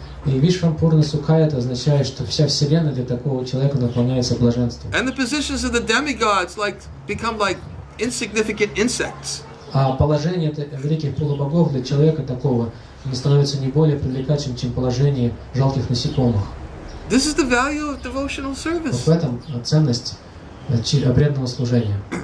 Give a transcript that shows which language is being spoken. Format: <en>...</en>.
<ru>И Вишвам Пурна Сукха это означает, что вся вселенная для такого человека наполняется блаженством.</ru> <en>And the positions of the demigods become like insignificant insects.</en> <ru>А положение великих полубогов для человека такого не становится не более привлекательным, чем положение жалких насекомых.</ru> <en>This is the value of devotional service.</en> <ru>Вот в этом ценность преданного служения.</ru>